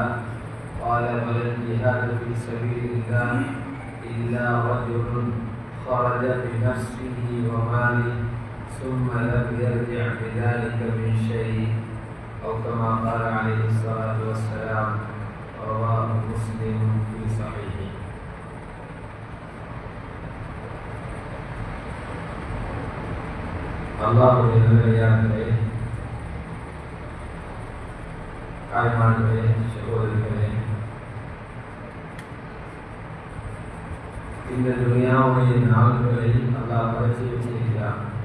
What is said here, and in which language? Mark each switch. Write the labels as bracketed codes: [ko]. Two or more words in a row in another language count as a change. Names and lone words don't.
[ar] قال: ولا الجهاد في سبيل الله إلا رجل خرج بنفسه وماله ثم لم يرجع بذلك من شيء، أو كما قال عليه الصلاة والسلام. رواه مسلم في صحيحه. [ta] அல்லாஹ்வுடைய நல்லடியார்களே, தாய்மார்களே, சகோதரிகளே, இந்த துனியாவுடைய நாள்களை அல்லாஹ் படைத்து வச்சிருக்கிறார்.